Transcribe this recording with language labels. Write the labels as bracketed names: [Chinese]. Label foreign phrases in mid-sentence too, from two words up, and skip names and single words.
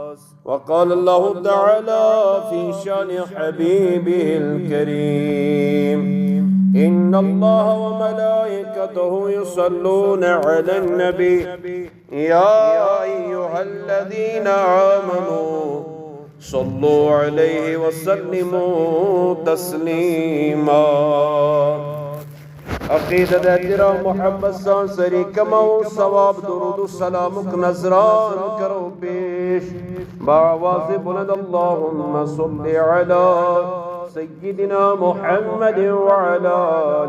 [Arabic] وقال الله تعالى في شأن حبيبه الكريم إن الله وملائكته يصلون على النبي يا أيها الذين آمنوا صلوا عليه وسلموا تسلیما. [Sindhi] عقیدت احترام محبت سان سری کماؤ ثواب درود السلام نظران کرو پیش [Urdu] بآواز بلند [Arabic] اللہم صل علی سيدنا محمد وعلى آل